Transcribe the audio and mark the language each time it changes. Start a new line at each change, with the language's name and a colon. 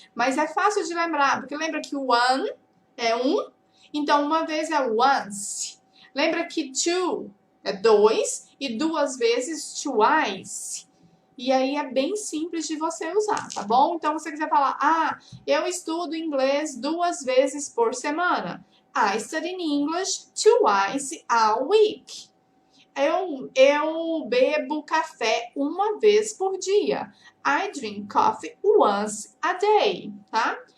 Portuguese: Mas é fácil de lembrar, porque lembra que o one é um, então uma vez é once. Lembra que two é dois e duas vezes twice. E aí é bem simples de você usar, tá bom? Então, se você quiser falar, eu estudo inglês 2 vezes por semana.
English: I study English twice a week.
Portuguese: Eu bebo café uma vez por dia.
English: I drink coffee once a day, tá?